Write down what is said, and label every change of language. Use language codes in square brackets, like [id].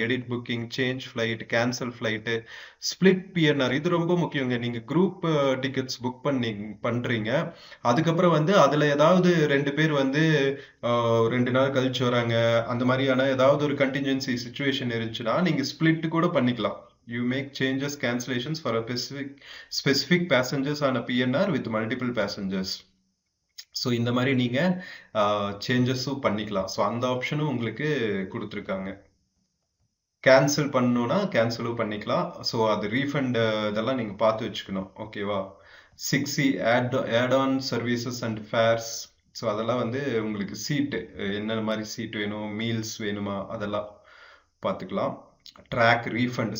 [ta] Edit booking, change flight, cancel flight, split PNR. இது ரொம்ப முக்கியங்க. நீங்க குரூப் டிக்கெட்ஸ் புக் பண்றீங்க. அதுக்கப்புறம் வந்து அதுல ஏதாவது 2 பேர் வந்து 2 நாள் கழிச்சு வராங்க, அந்த மாதிரியான ஏதாவது ஒரு கண்டின்ஜென்சி சுச்சுவேஷன் இருந்துச்சுன்னா நீங்க ஸ்பிளிட் கூட பண்ணிக்கலாம். [en] You make changes, cancellations for a specific passengers on a PNR with multiple passengers. [ta] So இந்த மாதிரி நீங்க சேஞ்சஸும் பண்ணிக்கலாம். ஸோ அந்த ஆப்ஷனும் உங்களுக்கு கொடுத்துருக்காங்க. கேன்சல் பண்ணணும்னா கேன்சலும் பண்ணிக்கலாம். ஸோ அது ரீஃபண்ட் இதெல்லாம் நீங்க பார்த்து வச்சுக்கணும். ஓகேவா? 6C add on services and fares. So அதெல்லாம் வந்து உங்களுக்கு சீட்டு, என்னென்ன மாதிரி சீட் வேணும், மீல்ஸ் வேணுமா, அதெல்லாம் பார்த்துக்கலாம். Track refund.